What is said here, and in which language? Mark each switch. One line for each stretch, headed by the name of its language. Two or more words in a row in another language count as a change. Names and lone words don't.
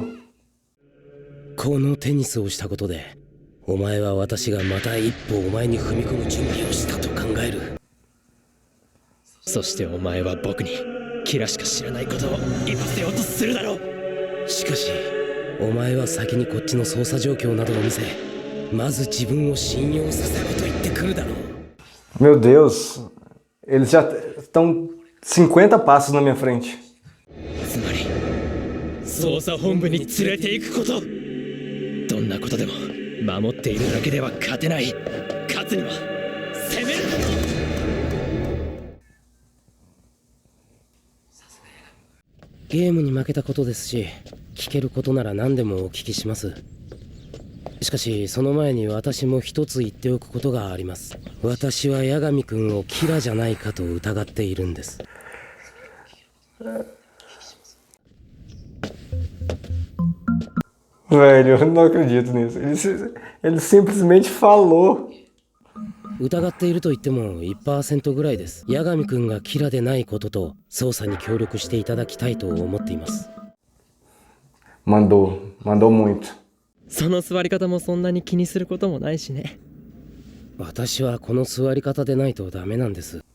Japanese: このテニスをしたことでお前は私がまた一歩お前に踏み込む準備をしたと考える。そしてお前は僕にキラしか知らないことを言わせようとするだろう。しかしお前は先にこっちの捜査状況などを見せまず自分を信用させろと言ってくるだろう。
Portuguese: Meu Deus, eles já estão 50 passos na minha frente.
Japanese: つまり捜査本部に連れて行くこと。どんなことでも守っているだけでは勝てない。勝つには攻める。ゲームに負けたことですし聞けることなら何でもお聞きします。しかしその前に私も一つ言っておくことがあります。私は八神君をキラじゃないかと疑っているんです。
Portuguese: Velho, eu não acredito nisso. Ele simplesmente falou.
Japanese: 疑っていると言っても 1% ぐらいです。八神君がキラでないことと捜査に協力していただきたいと思っています。
Portuguese: Mandou muito.
Japanese: その座り方もそんなに気にすることもないしね。私はこの座り方でないとダメなんです。